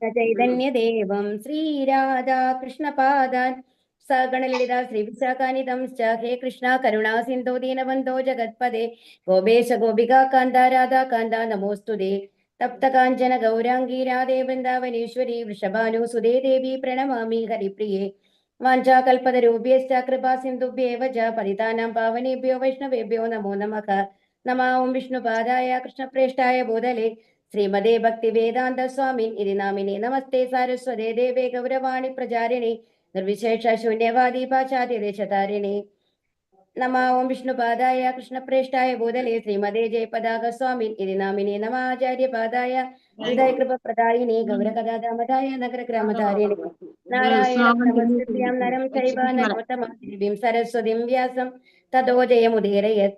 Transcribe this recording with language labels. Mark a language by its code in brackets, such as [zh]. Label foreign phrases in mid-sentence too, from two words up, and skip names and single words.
[sa] ചൈതന്യദേവം ശ്രീരാധാ കൃഷ്ണപാദാൻ സഗണലളിത ശ്രീവിശാഖാനിതം ഹേ കൃഷ്ണ കരുണാ സിന്ധോ ദീനബന്ധോ ജഗത്പദേ ഗോപേശ ഗോപികാ കാന്ത രാധാ കാന്ത നമോസ്തുതേ തപ്ത കാഞ്ചന ഗൗരാംഗീ രാധേ വൃന്ദാവനേശ്വരി വൃഷഭാനുസുതേ ദേവി പ്രണമാമി ഹരിപ്രിയേ വാഞ്ചാകൽപതരൂപ്യശ്ച കൃപാ സിന്ധുഭ്യേവ ച പതിതാനാം പാവനേഭ്യോ വൈഷ്ണവേഭ്യോ നമോ നമഃ. നമഃ ഓം വിഷ്ണുപാദായ കൃഷ്ണപ്രേഷ്ഠായ ഭൂതലേ ശ്രീമതേ ഭക്തി വേദാന്ത സ്വാമിൻ ഇതി നാമിനെ നമസ്തേ സാരസ്വതേ ദേവേ ഗൗരവാണി പ്രചാരിണി നിർവിശേഷ ശൂന്യവാദി പാശ്ചാത്യദേശതാരിണി. നമഃ ഓം വിഷ്ണുപാദായ കൃഷ്ണപ്രേഷ്ഠായ ഭൂതലേ ശ്രീമതേ ജയപതാക സ്വാമിൻ ഇതി നാമിനെ നമഃ ആചാര്യപാദായ ഹൃദയകൃപപ്രദായിനി ഗൗരകഥാദാമതായ നഗരഗ്രാമധാരിണി നാരായണം നമസ്കൃത്യം നരം ചൈവ നരോത്തമം ദേവീം സരസ്വതിം വ്യാസം തതോ ജയമുദീരയത്.